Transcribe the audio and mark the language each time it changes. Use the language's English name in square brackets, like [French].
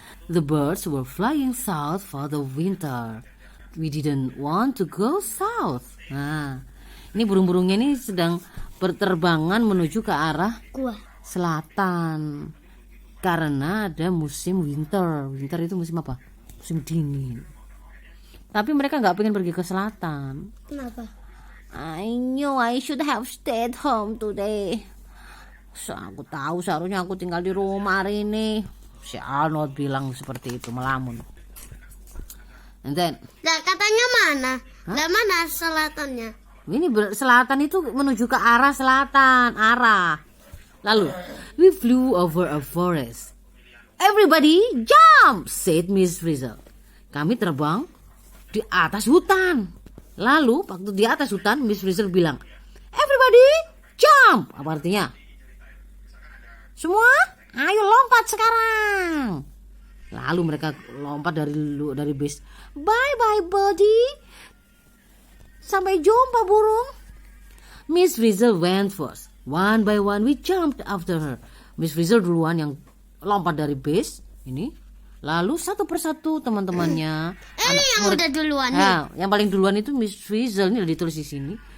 [English] The birds were flying south for the winter. We didn't want to go south. [Indonesian] Nah, ini burung-burungnya ini sedang berterbangan menuju ke arah selatan karena ada musim winter. Winter itu musim apa? Musim dingin. Tapi mereka nggak pengen pergi ke selatan. Kenapa? [English] I knew I should have stayed home today. [Indonesian] Aku tahu seharusnya aku tinggal di rumah hari ini. Si Arnold bilang seperti itu, melamun. [English] And then, [Indonesian] Lah katanya mana? Lah mana selatannya? ini selatan itu menuju ke arah selatan, arah. [English] Lalu, we flew over a forest. Everybody jump, said Miss Frizzle. [Indonesian] Kami terbang di atas hutan. Lalu, waktu di atas hutan, Miss Frizzle bilang, [English] everybody jump. [Indonesian] Apa artinya? Semua, ayo lompat sekarang. Lalu mereka lompat dari base. [English] Bye bye buddy. [Indonesian] Sampai jumpa burung. [English] Miss Frizzle went first. One by one we jumped after her. [Indonesian] Miss Frizzle duluan yang lompat dari base ini. Lalu satu persatu teman-temannya. Ini yang udah duluan nih. Nah, yang paling duluan itu Miss Frizzle, ini udah ditulis di sini.